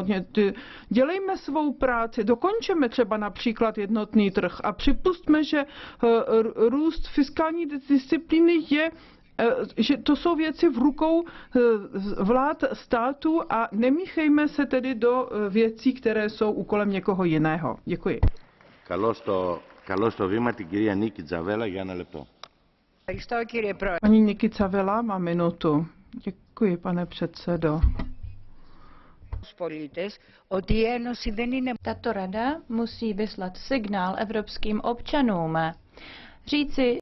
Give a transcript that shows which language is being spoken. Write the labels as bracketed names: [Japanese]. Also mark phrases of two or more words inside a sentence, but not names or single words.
[Czech] Dělejme svou práci, dokončeme třeba například jednotný trh a připustme, že růst fiskální disciplíny že to jsou věci v rukou vlád států a nemíchejme se tedy do věcí, které jsou úkolem někoho jiného. Děkuji. [Greek] Καλώς το βήμα την κυρία Νίκη Τζαβέλα για 1 λεπτό. [Czech] Paní Niki Cavela má minutu. Děkuji, pane předsedo. Tato rada musí vyslat signál evropským občanům. Říci,